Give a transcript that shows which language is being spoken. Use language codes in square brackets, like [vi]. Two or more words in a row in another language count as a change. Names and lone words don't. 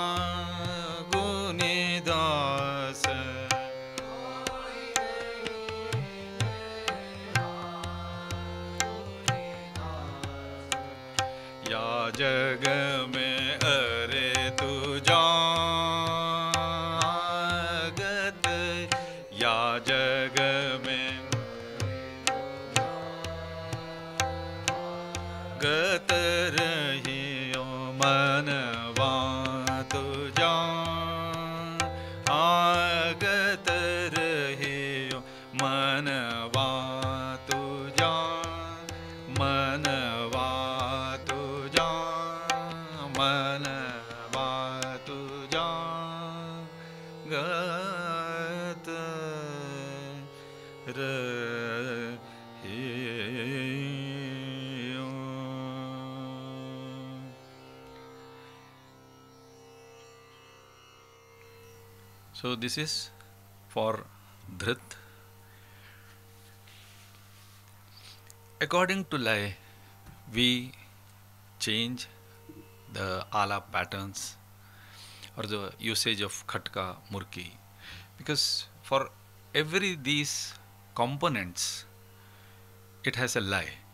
[hi] गुणदास या जग में अरे तू जागत या जग में गत रहियो मनवा तू आगत रहियो मनवा तू मनवा तू मनवा तू गत रहियो। [en] So this is for Dhrit. According to Lay, we change the alap patterns or the usage of [hi] खटका, मुरकी, [en] because for every these components it has a lay.